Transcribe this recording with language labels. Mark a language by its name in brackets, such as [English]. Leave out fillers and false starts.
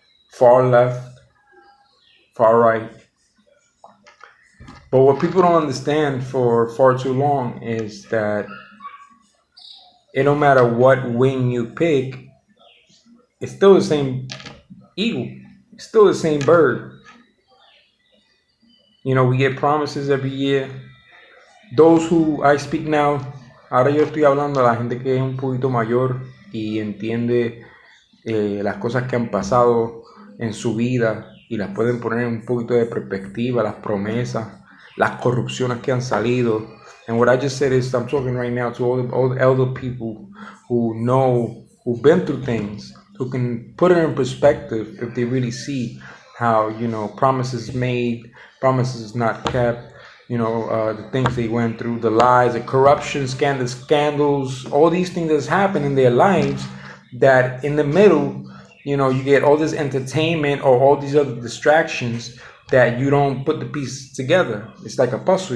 [English] Far left, far right. But what people don't understand for far too long is that it don't matter what wing you pick, it's still the same eagle. It's still the same bird. We get promises every year. Those who I speak now, [Spanish] ahora yo estoy hablando a la gente que es un poquito mayor y entiende las cosas que han pasado en su vida y las pueden poner en un poquito de perspectiva, las promesas, las corrupciones que han salido. [English] And what I just said is I'm talking right now to all the elder people who've been through things, who can put it in perspective if they really see how, promises made, promises not kept, the things they went through, the lies, the corruption, scandals, all these things that's happened in their lives, that in the middle, you get all this entertainment or all these other distractions that you don't put the pieces together. It's like a puzzle.